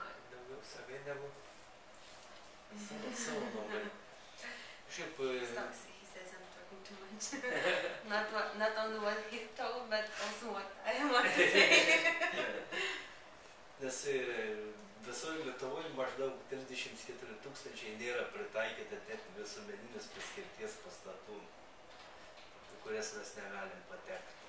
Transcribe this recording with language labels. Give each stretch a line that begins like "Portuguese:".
Lithuanian: Daugiau sakai negu savo nuomonė. Šiaip...
English: He says I'm talking too much. not only what he told, but also what I want to say.
Lithuanian: Nes visoje Lietuvoje maždaug 34 000 nėra pritaikyta net visuomeninės paskirties pastatų, kurias mes negalim patekti.